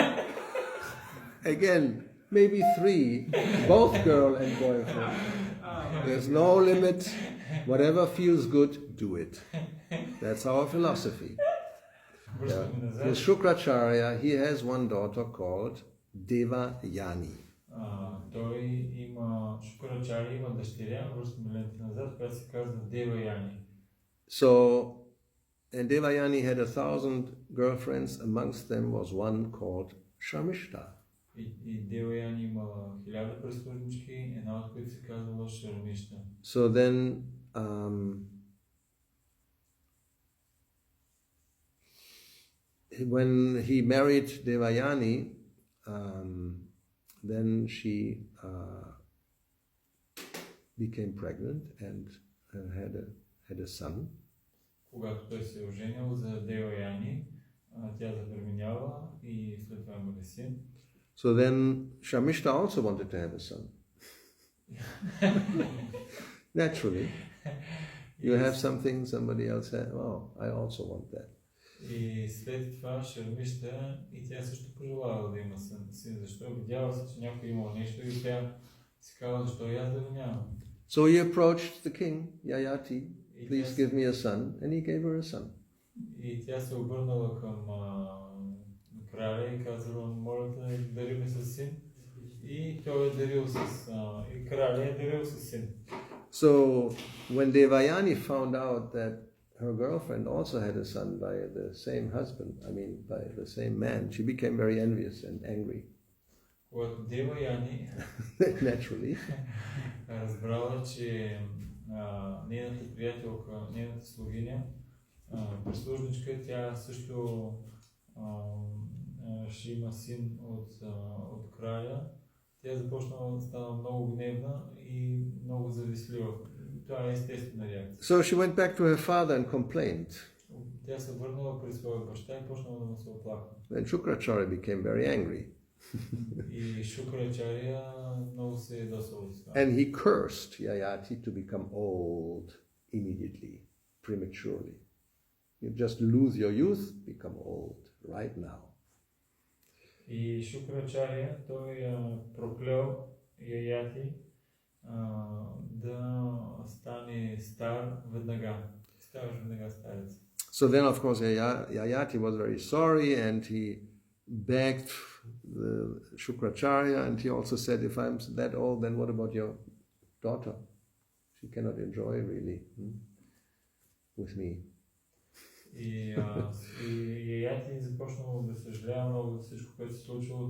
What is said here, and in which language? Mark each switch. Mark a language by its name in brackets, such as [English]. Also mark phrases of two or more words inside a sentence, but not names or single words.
[English] Again, maybe 3, both girl and boyfriend. There's no limit. Whatever feels good, do it. That's our philosophy. Yeah. With Shukracharya, he has one daughter called Devayani. [Bulgarian] Той има Шукрачари, има дъщеря, връщаме лента назад, която се казва Деваяни. [English] So, and Devayani had 1,000 girlfriends. Amongst them was one called Sharmishta. [Bulgarian] И Деваяни има 1000 прислужнички, една от които се казва Шармишта. [English] So then, when he married Devayani, then she became pregnant and had a son. [Bulgarian] Когато той се оженил за Деваяни, тя забременяла и след това има син. [English] So then Shamishta also wanted to have a son. Naturally. You have something somebody else has. Oh, I also want that. [Bulgarian] И след това Шармишта и тя също пожелава да има син. Защо? Видяла се, че някой имал нещо и тя си казала, защо и аз да го нямам. [English] So he approached the king, Yayati, please give me a son, and he gave her a son. [Bulgarian] И тя се обърнала към краля и казала, моля те, дари ми със син. И той е дарил и краля е дарил със син. [English] So when Devayani found out that her girlfriend also had a son by the same husband, by the same man, she became very envious and angry. [Bulgarian] Когато Деваяни [English] Naturally. [Bulgarian] разбрала, че нейната приятелка, нейната слугиня, прислужничка, тя също ще има син от краля, тя започнала да стана много гневна и много завистлива. Това е естествена реакция. [English] So she went back to her father and complained. [Bulgarian] Тя се върнала при своя баща и почнала да му се оплаква. [English] Then Shukracharya became very angry. [Bulgarian] И Шукрачария много се ядосал от това. [English] And he cursed Yayati to become old immediately, prematurely. You just lose your youth, become old right now. [Bulgarian] И Шукрачария, той проклел Яяти да стане стар веднага. Ставаш веднага старец. [English] So then, of course, Yayati was very sorry, and he begged the Shukracharya, and he also said, if I'm that old, then what about your daughter? She cannot enjoy really with me. [Bulgarian] И Яяти започнал да съжалява много за всичко, което се случило.